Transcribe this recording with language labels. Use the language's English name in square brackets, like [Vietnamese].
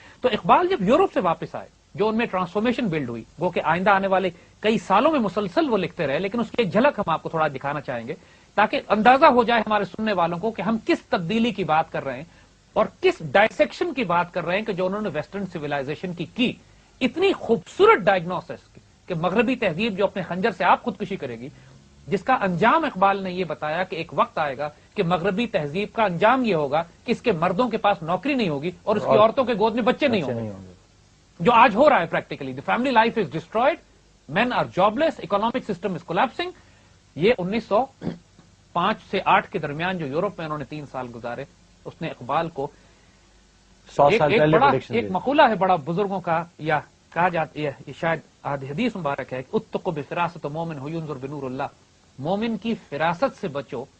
[Urdu] تو اقبال جب یورپ سے واپس آئے, جو ان میں ٹرانسفارمیشن بلڈ ہوئی, وہ کہ آئندہ آنے والے کئی سالوں میں مسلسل وہ لکھتے رہے, لیکن اس کی ایک جھلک ہم آپ کو تھوڑا دکھانا چاہیں گے تاکہ اندازہ ہو جائے ہمارے سننے والوں کو کہ ہم کس تبدیلی کی بات کر رہے ہیں اور کس ڈائسیکشن کی بات کر رہے ہیں کہ جو انہوں نے ویسٹرن سویلائزیشن کی اتنی خوبصورت ڈائگنوسس کہ مغربی تہذیب جو اپنے خنجر سے آپ خودکشی کرے گی, جس کا انجام اقبال نے یہ بتایا کہ ایک وقت آئے گا کہ مغربی تہذیب کا انجام یہ ہوگا کہ اس کے مردوں کے پاس نوکری نہیں ہوگی اور اس کی عورتوں کے گود میں بچے نہیں ہوں گے, جو آج ہو رہا ہے practically. [English] The family life is destroyed, men are jobless, economic system is collapsing. [Urdu] یہ 1905 سے 8 کے درمیان جو یورپ میں انہوں نے 3 سال گزارے, اس نے اقبال کو ایک مقولہ ہے بڑا بزرگوں کا, یا کہا جاتا ہے, یہ شاید حدیث مبارک ہے, [Arabic] اتقوا بفراست مومن ینظر بنور اللہ, [Urdu] مومن کی فراست سے بچو